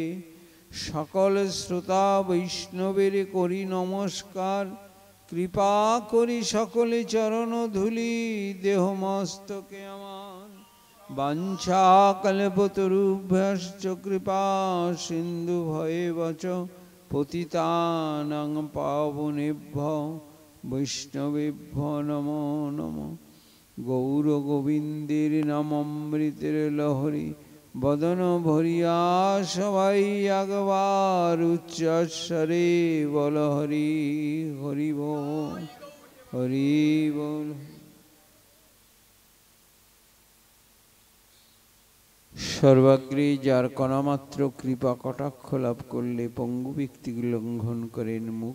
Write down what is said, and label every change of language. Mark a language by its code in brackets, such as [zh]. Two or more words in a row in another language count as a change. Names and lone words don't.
[bn] সকল শ্রোতা বৈষ্ণবের করি নমস্কার। কৃপা করি সকলে চরণ ধুলি দেহ মস্তকে আমার। [sa] বাঞ্ছা কল্পতরুভ্যশ্চ কৃপা সিন্ধু ভয়েবচ পতিতানাং পাবনেভ্যো বৈষ্ণবেভ্যো নমো নমঃ। [bn] গৌর গোবিন্দের নামামৃতের লহরী বদন ভরিয়া সবাই একবার উচ্চস্বরে বল হরি হরি বল হরি বল। সর্বাগ্রে যার কণামাত্র কৃপা কটাক্ষ লাভ করলে পঙ্গু ব্যক্তি লঙ্ঘন করেন মূক